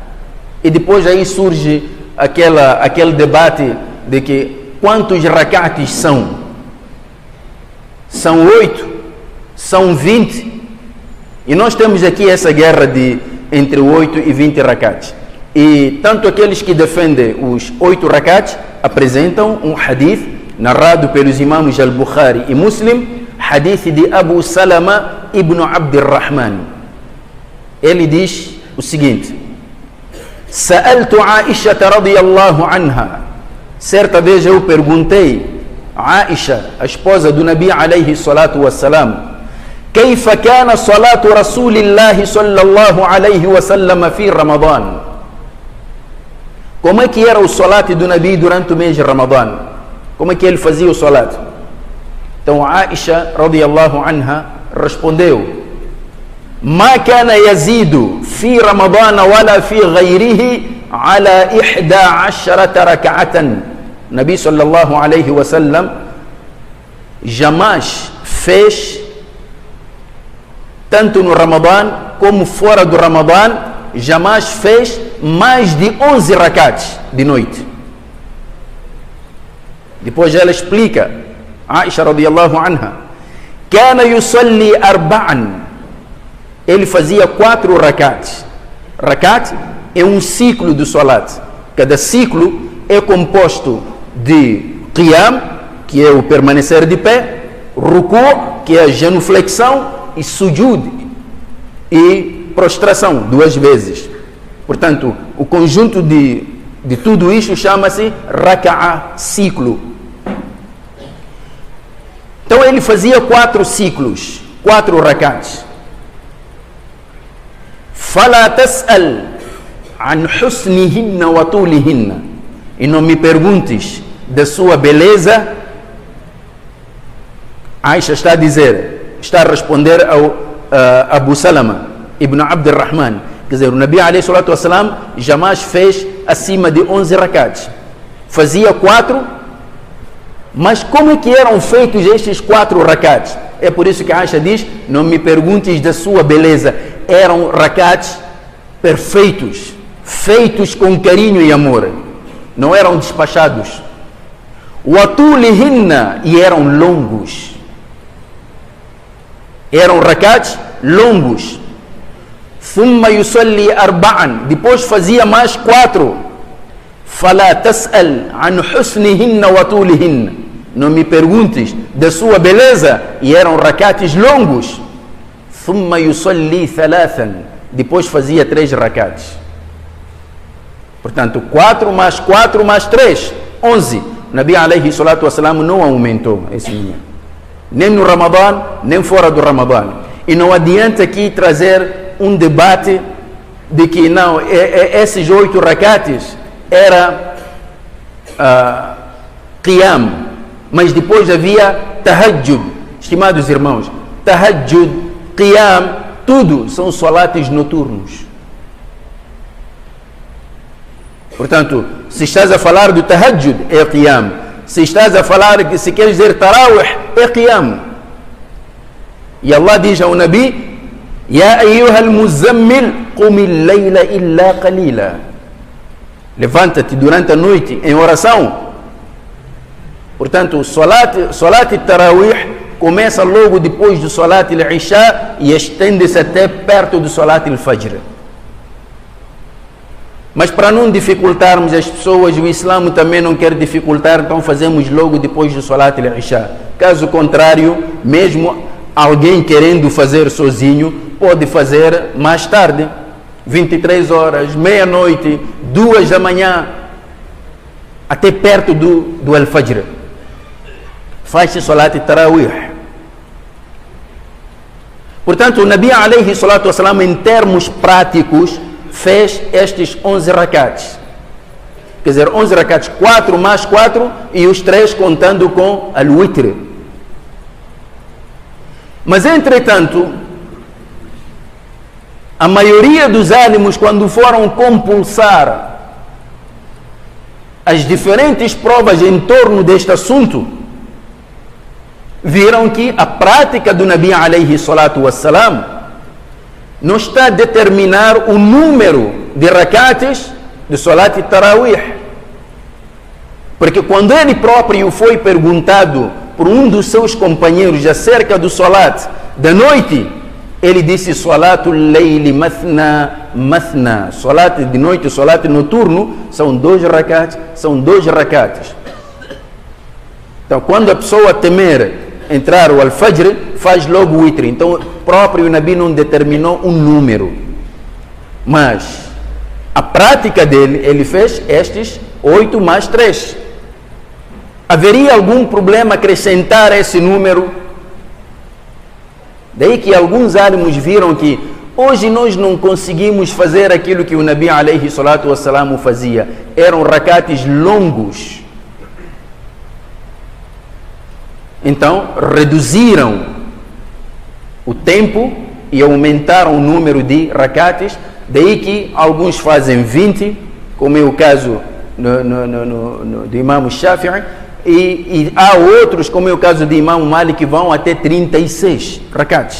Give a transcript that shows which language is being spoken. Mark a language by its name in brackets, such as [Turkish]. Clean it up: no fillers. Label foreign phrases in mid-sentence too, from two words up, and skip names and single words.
[Portuguese] E depois aí surge aquele debate de que quantos rakats são? São 8? São 20? E nós temos aqui essa guerra entre 8 e 20 rakats. E tanto aqueles que defendem os 8 rakats apresentam um hadith narrado pelos imãos Al-Bukhari e Muslim, hadith de Abu Salama ibn Abdirrahman. Ele diz o seguinte: [Arabic] سألت عائشة رضي الله عنها. [Portuguese] Certa vez eu perguntei a Aisha, a esposa do [Arabic] النبي عليه الصلاة والسلام, كيف كان صلاة رسول الله صلى الله عليه وسلم في رمضان? [Portuguese] Como é que era o salat do Nabi durante o mês de Ramadã? Como é que ele fazia o salat? Então Aisha [Arabic] رضي الله عنها [Portuguese] respondeu: [Arabic] ما كان يزيد في رمضان ولا في غيره على 11 ركعة. النبي صلى الله عليه وسلم [Portuguese] jamais fez, tanto no Ramadã como fora do Ramadã, jamais fez mais de 11 rakats de noite. Depois ela explica, [Arabic] عائشة رضي الله عنها, كان يصلي 4. [Portuguese] Ele fazia 4 rakats. Rakat é um ciclo do salat. Cada ciclo é composto de qiyam, que é o permanecer de pé, ruku, que é a genuflexão, e sujud, e prostração, 2 vezes. Portanto, o conjunto de tudo isso chama-se raka'a, ciclo. Então ele fazia 4 ciclos, 4 rakats. [Arabic] فلا تسأل عن حسنهن وطولهن. [Portuguese] E não me perguntes da sua beleza. Aisha está a dizer, está a responder ao Abu Salama ibn Abd al-Rahman. Quer dizer, o [Arabic] النبي عليه الصلاة والسلام [Portuguese] jamais fez acima de 11 rakats. Fazia 4, mas como é que eram feitos estes 4 rakats? É por isso que a Aisha diz, não me perguntes da sua beleza. Eram rakats perfeitos, feitos com carinho e amor. Não eram despachados. Watulihinna, e eram longos. Eram rakats longos. [Arabic] ثم يصلي أربعا, [Portuguese] depois fazia mais 4. [Arabic] فلا تسأل عن حسنهن وطولهن. [Portuguese] Não me perguntes da sua beleza, e eram rakats longos. [Arabic] ثم يصلي ثلاثا, [Portuguese] depois fazia 3 rakats. Portanto, 4 mais 4 mais 3, 11. [Arabic] النبي عليه الصلاة والسلام [Portuguese] não aumentou esse número, nem no Ramadã, nem fora do Ramadã. E não adianta aqui trazer um debate de que não, esses 8 rakats era qiyam, mas depois havia tahajjud. Estimados irmãos, tahajjud, qiyam, tudo são salates noturnos. Portanto, se estás a falar do tahajjud, é qiyam. Se estás a falar, se queres dizer tarawih, é qiyam. E Allah diz ao Nabi, [Arabic] يا أيها المزمل قم الليل إلا قليلا. [Portuguese] Levanta-te durante a noite em oração. Portanto, o [Arabic] صلاة التراويح [Portuguese] começa logo depois do [Arabic] صلاة العشاء [Portuguese] e estende-se até perto do [Arabic] صلاة الفجر. [Portuguese] Mas para não dificultarmos as pessoas, o Islã também não quer dificultar, então fazemos logo depois do [Arabic] صلاة العشاء. [Portuguese] Caso contrário, mesmo alguém querendo fazer sozinho, pode fazer mais tarde, 23 horas, meia-noite, 2 da manhã, até perto do al-fajr. Faz-se [Arabic] صلاة التراويح. [Portuguese] Portanto, o [Arabic] النبي عليه الصلاة والسلام, [Portuguese] em termos práticos, fez estes 11 rakats. Quer dizer, 11 rakats, 4 mais 4 e os 3 contando com al-witr. Mas, entretanto, a maioria dos ânimos, quando foram compulsar as diferentes provas em torno deste assunto, viram que a prática do [Arabic] النبي عليه الصلاة والسلام [Portuguese] não está a determinar o número de rakats de [Arabic] صلاة التراويح. [Portuguese] Porque quando ele próprio foi perguntado por um dos seus companheiros acerca do salat da noite, ele disse, [Arabic] صلاة الليل مثنى مثنى. [Portuguese] Salat de noite, salat noturno, são 2 rakats, são 2 rakats. Então, quando a pessoa temer entrar o al-fajr, faz logo o witr. Então, o próprio Nabi não determinou um número. Mas, a prática dele, ele fez estes 8 mais 3. Haveria algum problema acrescentar esse número? Daí que alguns ânimos viram que hoje nós não conseguimos fazer aquilo que o [Arabic] النبي عليه الصلاة والسلام [Portuguese] fazia. Eram rakats longos. Então, reduziram o tempo e aumentaram o número de rakats. Daí que alguns fazem 20, como é o caso do Imam Shafi'i, e há outros, como é o caso de Imam Malik, que vão até 36 rakats.